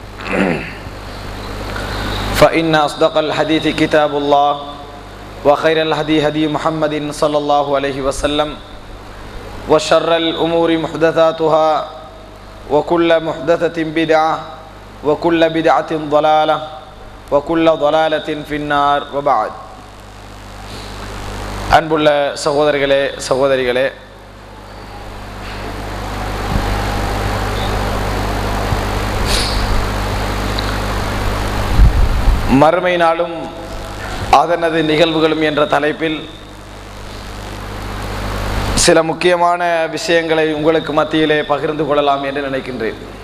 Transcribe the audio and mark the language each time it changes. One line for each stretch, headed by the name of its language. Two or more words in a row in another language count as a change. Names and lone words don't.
Arabic: فإن أصدق الحديث كتاب الله وخير الهدي هدي محمد صلى الله عليه وسلم وشر الأمور محدثاتها وكل محدثة بدعة وكل بدعة ضلالة وكل ضلالة في النار. وبعد.
Tamil: அன்புள்ள சகோதரர்களே சகோதரிகளே, மறுமை நாளும் அதனது நிகழ்வுகளும் என்ற தலைப்பில் சில முக்கியமான விஷயங்களை உங்களுக்கு மத்தியிலே பகிர்ந்து கொள்ளலாம் என்று நினைக்கின்றேன்.